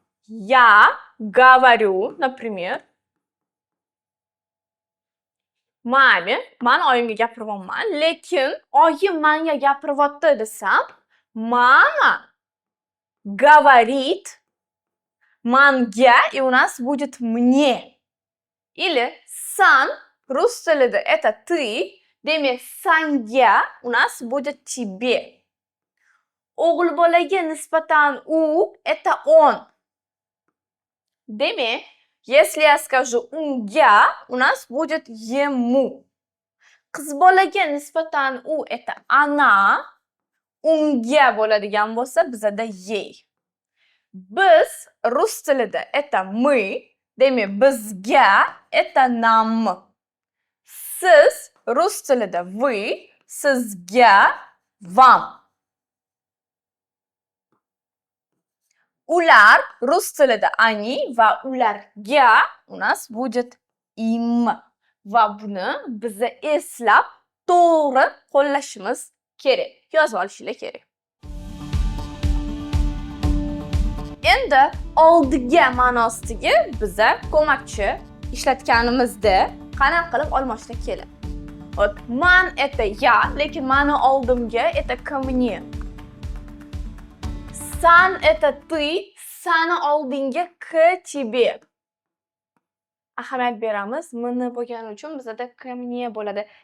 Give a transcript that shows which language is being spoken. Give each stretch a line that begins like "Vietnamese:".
Russian: Я говорю, например,
Uzbek: mame, men oyimga gapiryapman, lekin oyim menga gapiryapti desam, mama
Russian: говорит
Uzbek: menga,
Russian: и у нас будет мне. Или
Uzbek: san rus tilida
Russian: это ты,
Uzbek: demak sanga
Russian: у нас будет тебе.
Uzbek: O'g'il bolaga nisbatan u
Russian: это он.
Uzbek: Demak,
Russian: если я скажу
Uzbek: unga,
Russian: у нас будет ему.
Uzbek: Qiz bolaga nisbatan u
Russian: это она,
Uzbek: unga bo'ladigan bo'lsa bizada
Russian: ей.
Uzbek: Biz rus tilida
Russian: это мы,
Uzbek: demak bizga
Russian: это нам.
Uzbek: Siz rus tilida
Russian: вы,
Uzbek: sizga
Russian: вам.
Uzbek: Ular rus tilida
Russian: они
Uzbek: va ularga
Russian: у нас будет
Uzbek: im. Va buni biza eslab to'g'ri qo'llashimiz kerak. Yozib olishinglar kerak. Endi oldiga ma'nosidagi biza ko'makchi ishlatganimizda qanaqa qilib almashtirib keladi.
Russian: Вот,
Uzbek: man
Russian: это я,
Uzbek: lekin mani oldimga
Russian: это ко мне.
Uzbek: San
Russian: это ты,
Uzbek: sani oldinga
Russian: к тебе.
Uzbek: Ahamiyat beramiz. Mini bo'lgani uchun bizda
Russian: ко мне
Uzbek: bo'ladi.